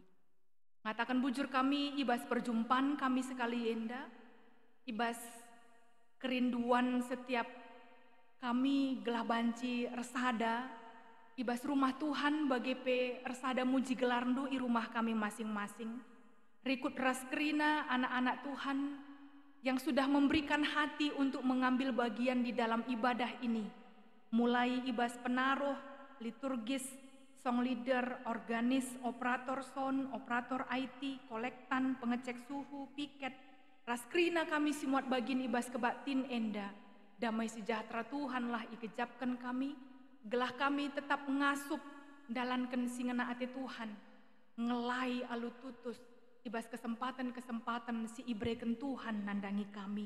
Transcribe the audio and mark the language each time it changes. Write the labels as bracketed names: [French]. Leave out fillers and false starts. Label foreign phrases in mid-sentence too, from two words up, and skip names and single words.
[Batak Karo] Ngatakan bujur kami ibas perjumpaan kami sekali enda, ibas kerinduan setiap kami gelah banci ersada, ibas rumah Tuhan bagi pe ersada muji gelarndu i rumah kami masing-masing. [Indonesian] Rikut ras kerina anak-anak Tuhan yang sudah memberikan hati untuk mengambil bagian di dalam ibadah ini. [Batak Karo] Mulai ibas penaruh, liturgis, [English] song leader, [Batak Karo] organis, [English] operator sound, [Batak Karo] operator IT, kolektan, pengecek suhu, piket. Ras kerina kami simuat bagian ibas kebatin enda. Damai sejahtera Tuhanlah ikejapkan kami, gelah kami tetap ngasup dalankan singena ati Tuhan, ngelai alu tutus, ibas kesempatan-kesempatan si ibreken Tuhan nandangi kami.